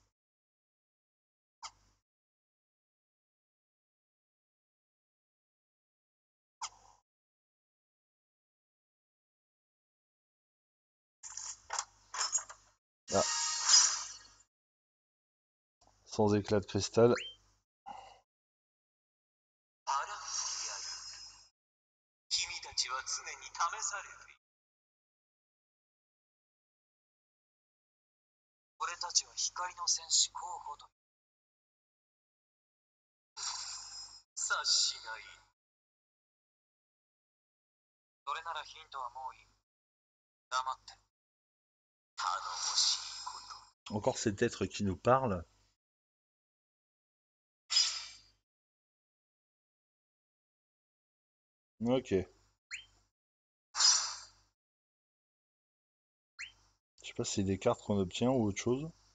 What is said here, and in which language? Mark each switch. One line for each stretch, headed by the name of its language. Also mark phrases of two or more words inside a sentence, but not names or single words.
French: Ah, sans éclat de cristal.
Japanese: アランフィアル、君たちは常に試されている。俺たちは光の戦士候補と察しがいい。それならヒントはもういい。黙って。頼もしいこと。
French: Encore cet être qui nous parle. Ok. Je sais pas si c'est des cartes qu'on obtient ou autre chose.